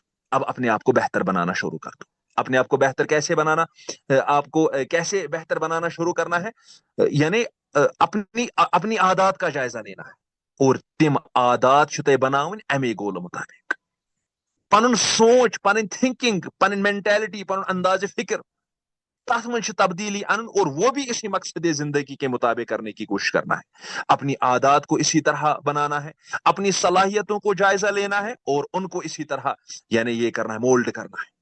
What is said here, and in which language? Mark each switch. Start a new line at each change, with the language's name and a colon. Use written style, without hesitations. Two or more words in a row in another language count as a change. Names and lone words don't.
Urdu: اب اپنے آپ کو بہتر بنانا شروع کر دو. اپنے آپ کو بہتر کیسے بنانا, آپ کو کیسے بہتر بنانا شروع کرنا ہے, یعنی اپنی عادات کا جائزہ لینا ہے.
Kashmiri: اور تم عادات چھ تہ بناون امی گول مطابق. پن سوچ, پن تھنکنگ, پن مینٹلٹی, پن انداز فکر, تس من تبدیلی ان,
Urdu: اور وہ بھی اسی مقصد زندگی کے مطابق کرنے کی کوشش کرنا ہے. اپنی عادات کو اسی طرح بنانا ہے, اپنی صلاحیتوں کو جائزہ لینا ہے, اور ان کو اسی طرح یعنی یہ کرنا ہے, مولڈ کرنا ہے.